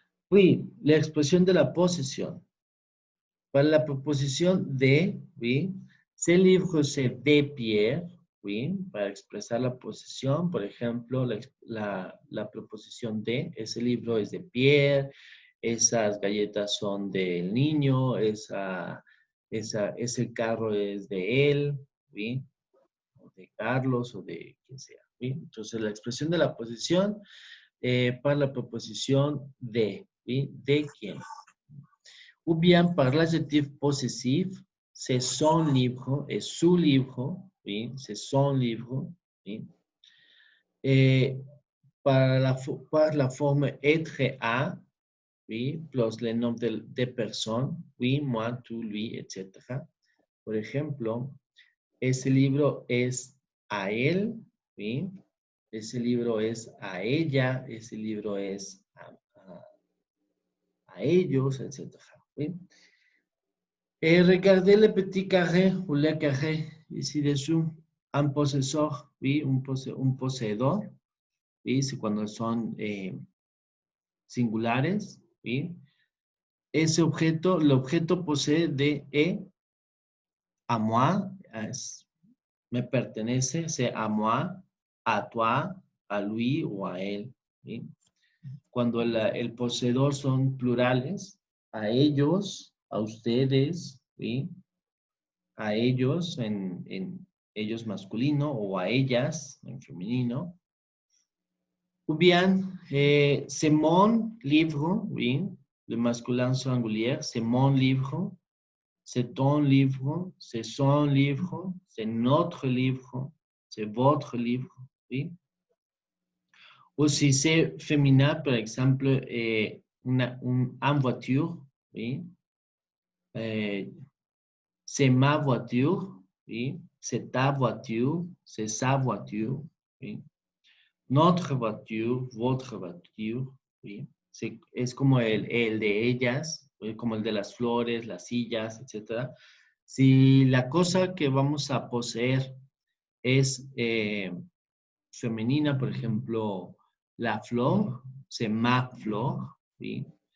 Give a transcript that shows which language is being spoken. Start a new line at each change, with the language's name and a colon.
Spanish: Oui, la expresión de la posesión. Para la proposición de, oui,
French: ce livre c'est de Pierre,
Spanish: oui, para expresar la posesión, por ejemplo, la proposición de, ese libro es de Pierre, esas galletas son del niño, ese carro es de él, oui, o de Carlos o de quien sea, oui. Entonces, la expresión de la posesión para la proposición de, oui, de quién.
French: Ou bien par l'adjectif possessif, c'est son livre et su livre, oui, c'est son livre, oui. Et par la forme être à, oui, plus les noms de personnes, oui, moi, tú, lui, etc.
Spanish: Por ejemplo, ese libro es a él, oui, ese libro es a ella, ese libro es a ellos, etc.
French: Oui. Regardez le petit carré ou le carré ici dessous.
Spanish: Un possessor, oui, un poseedor, oui, c'est cuando son singulares, oui. Ese objeto, el objeto posee de a moi, me pertenece,
French: c'est a moi, a toi, a lui
Spanish: o a él, ¿sí? Cuando el poseedor son plurales, a ellos, a ustedes, ¿sí? A ellos en ellos masculino o a ellas en femenino.
French: Ou bien, c'est mon livre, oui, le masculin singulier, c'est mon livre, c'est ton livre, c'est son livre, c'est notre livre, c'est votre livre, oui. Ou si c'est féminin, par exemple, une voiture, oui. C'est ma voiture, oui. C'est ta voiture, c'est sa voiture, oui. Notre voiture, votre voiture, oui.
Spanish: Es como el de ellas, como el de las flores, las sillas, etc. Si la cosa que vamos a poseer es femenina, por ejemplo, la flor,
French: c'est ma flor,
Spanish: ¿sí?